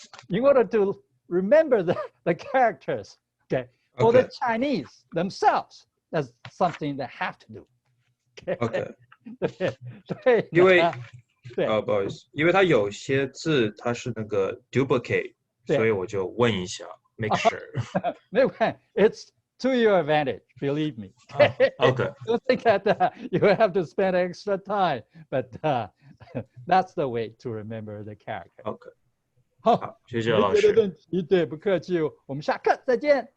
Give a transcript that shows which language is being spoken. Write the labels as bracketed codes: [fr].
[en] In order to remember the characters, okay, for the Chinese themselves, that's something they have to do. Okay. [zh] 对，因为对不好意思，因为它有些字它是那个 duplicate， 所以我就问一下 ， [en] make sure。 [zh] 没有关系 [en] ，It's to your advantage, believe me. Okay. Don't think that you have to spend extra time, but that's the way to remember the character. OK. [zh] 好，谢谢老师。没别的问题，对，不客气，我们下课再见。